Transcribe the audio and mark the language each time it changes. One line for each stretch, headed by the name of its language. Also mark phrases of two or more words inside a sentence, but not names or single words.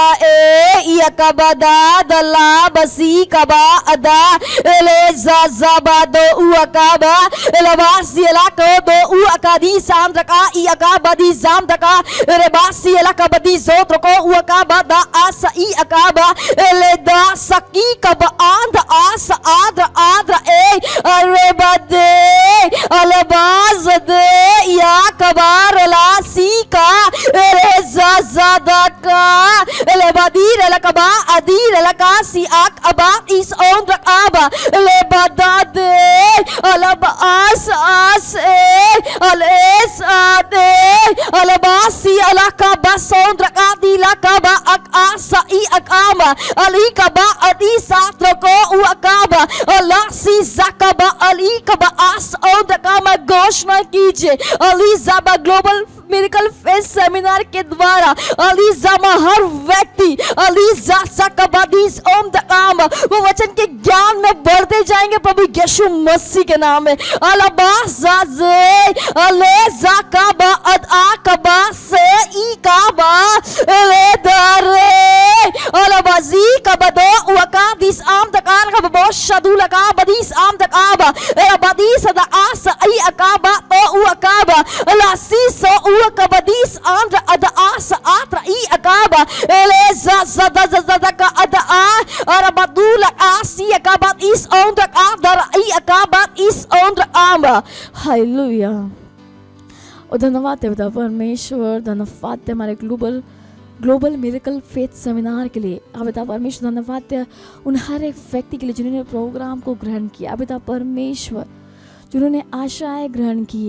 Hindi: ए ई अकाबा दा दला बसी कबा अदा ले जाजाबा दो उ अकाबा ले बासी ला को दो उ अकादी साम रका ई अकाबा दी जाम रका रे बासी ला कबदी जोत को उ अकाबा दा आस ई अकाबा ले दा सकी कब आंध आस आद्र आद्र ए अरे बदे अलबाज दे या कबार ला सी का रे जादा का ले बदीर लकबा अदीर लका सी आक अबा इस ओन रकाबा ले बदा दे अलब आस आस ए अलेस आदे अलबासी अलका बसोन रका दी लकबा अक आसा ई अकामा अली कबा अदी सात्र को उ अकाबा अलासी zakaba अली कबा आस ओन रकामा। घोषणा कीजिए अलीजाबा ग्लोबल मिरेकल फेथ सेमिनार के द्वारा अलीजामा हर व्यक्ति अलीजा सकबादीस ओम दकाम वो वचन के ज्ञान में बढ़ते जाएंगे प्रभु यीशु मसीह के नाम में। अलबाज़े अलेजा कबा अद आकबा से ई कबा ले दरे अलबाजी कबदो वकादिस आम दकार कबो शदुल का बदीस आम दकाबा बदीस द आस ई अकाबा तो उ अकाबा लासी सो कबदीस आंद्र अद आस आत्र ई अकाबा ले ज़ का अद आ और बदूल आसी अकाबा इस आंद्र आदर ई अकाबा इस आंद्र आमा। हालेलुया। और धन्यवाद है पिता परमेश्वर, धन्यवाद है हमारे ग्लोबल मिरेकल फेथ सेमिनार के लिए। आप पिता परमेश्वर धन्यवाद है उन हर एक व्यक्ति के लिए जिन्होंने प्रोग्राम को ग्रहण किया। आप पिता परमेश्वर जिन्होंने आशाएं ग्रहण की।